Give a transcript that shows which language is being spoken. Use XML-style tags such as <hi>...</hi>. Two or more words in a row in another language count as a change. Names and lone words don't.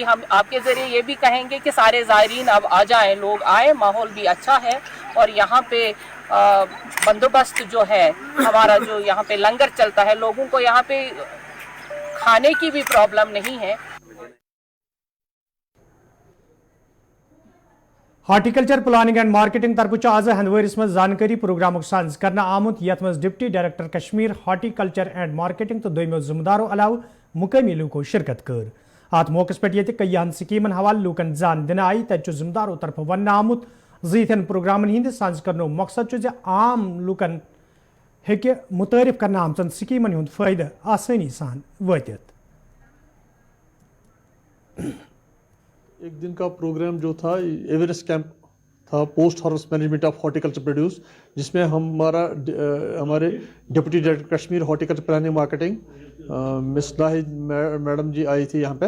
<hi>हम आपके ज़रिए ये भी कहेंगे कि सारे ज़ायरीन अब आ जाएं, लोग आए, माहौल भी अच्छा है, और यहाँ पे बंदोबस्त जो है हमारा, जो यहाँ पे लंगर चलता है, लोगों को यहाँ पे खाने की भी प्रॉब्लम नहीं है।</hi> <ks>हॉर्टिकल्चर प्लानिंग एंड मार्केटिंग तरफ आज हंदवरिस मज जानकारी प्रोग्राम साज करना आमुत, यथ मज डिप्टी डायरेक्टर कश्मीर हॉर्टिकल्चर एंड मार्केटिंग तो दोमो जिम्मेदारों अलाव मुकामी लूको शिरकत कर। अत मौके पे कईहन स्कीमन हवाले लूकन जान दिन आई, तत जिम्मेदारों तरफ वन आमुत इन प्रोग्रामन हंद साज कर मकसद आम लूकन हेके मुतारिफ करना आमचन स्कीमन हुंद फायदा आसानी सान वातित।</ks> <hi>एक दिन का प्रोग्राम जो था</hi> <en>Everest camp</en> <hi>था,</hi> <en>post harvest management of horticulture produce,</en> <hi>जिसमें हमारे डिप्टी डायरेक्टर कश्मीर हॉर्टिकल्चर प्लानिंग मार्केटिंग मिस नाहिद मैडम जी आई थी यहाँ पे।</hi>